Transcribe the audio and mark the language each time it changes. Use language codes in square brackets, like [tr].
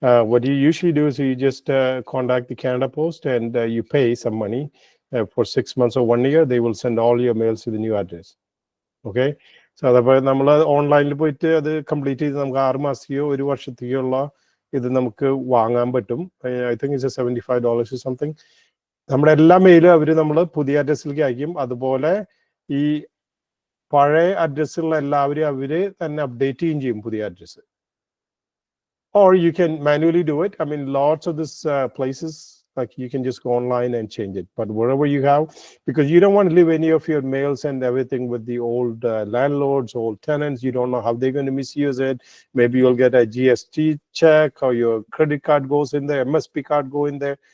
[en] What you usually do is you just contact the Canada Post and you pay some money for 6 months or 1 year. They will send all your mails to the new address. Okay? So [ml] അതേപോലെ നമ്മൾ ഓൺലൈനിൽ പോയിട്ട് അത് complete ചെയ്ത് നമുക്ക് 6 മാസത്തെയോ 1 വർഷത്തെയോ ഉള്ള ഇത് നമുക്ക് വാങ്ങാൻ പറ്റും. [en] I think it's $75 or something. [ml] നമ്മുടെ എല്ലാ മെയിലും അവർ നമ്മൾ പുതിയ അഡ്രസ്സിലേക്ക് അയക്കും. അതുപോലെ ഈ പഴയ അഡ്രസ്സുള്ള എല്ലാവരും അവര് തന്നെ അപ്ഡേറ്റ് ചെയ്യും പുതിയ address. [en] Or you can manually do it. I mean, lots of these places, like you can just go online and change it. But wherever you have, because you don't want to leave any of your mails and everything with the old landlords, old tenants. You don't know how they're going to misuse it. Maybe you'll get a GST check or your credit card goes in there, MSP card go in there.